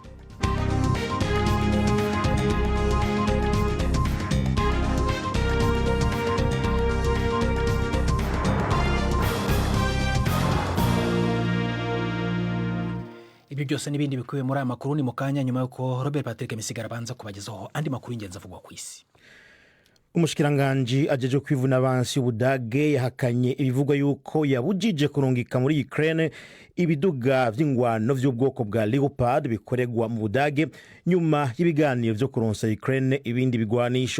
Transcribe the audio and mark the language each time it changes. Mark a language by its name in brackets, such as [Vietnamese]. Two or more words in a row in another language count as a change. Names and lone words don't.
[Rundi] Ibyo byose n'ibindi bikubiye muri aya makuru ni mu kanya, nyuma yuko Robert Patrick Misigara abanza kubagezaho andi makuru y'ingenzi avugwa ku isi. Umushikiranganji ajeje kwivuna abansi y'Ubudage yahakanye ibivugwa yuko yabujije kurungika muri Ukraine ibiduga vy'ingwano vy'ubwoko bwa Leopard bikoregwa mu Budage nyuma y'ibiganiro vyo kuronsa Ukraine ibindi bigwanisho.